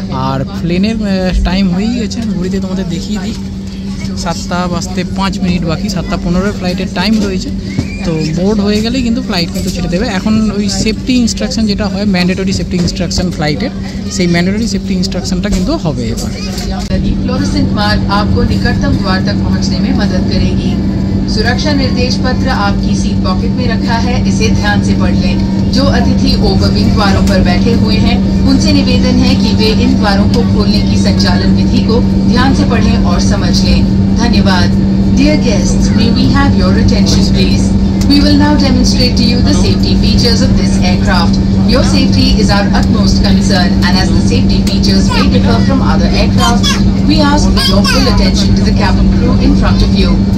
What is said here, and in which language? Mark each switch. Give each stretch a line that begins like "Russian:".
Bangla: আর প্লেনের টাইম হয়েই গেছে, ঘড়িতে তোমাদের দেখিয়ে দিই 7টা বাজতে 5 মিনিট বাকি, 7টা 15 ফ্লাইটের টাইম রয়েছে। তো বোর্ড হয়ে গেলেই কিন্তু ফ্লাইট কিন্তু ছেড়ে দেবে। এখন ওই সেফটি ইনস্ট্রাকশন যেটা হয়, ম্যান্ডেটরি সেফটি ইনস্ট্রাকশন ফ্লাইটের, সেই ম্যান্ডেটরি সেফটি ইনস্ট্রাকশনটা কিন্তু হবে এবার।
Hindi: फ्लोरोसेंट मार्क आपको निकटतम द्वार तक पहुंचने में मदद करेगी। सुरक्षा निर्देश पत्र आपकी सीट पॉकेट में रखा है, इसे ध्यान से पढ़ लें। जो अतिथि ओवरविंग द्वारों पर बैठे हुए हैं उनसे निवेदन है कि वे इन द्वारों को खोलने की संचालन विधि को ध्यान से पढ़ें और समझ लें। धन्यवाद।
English: Dear guests, may we have your attention please? We will now demonstrate to you the safety features of this aircraft. Your safety is our utmost concern, and as the safety features may differ from other aircraft, we ask for your full attention to the cabin crew in front of you.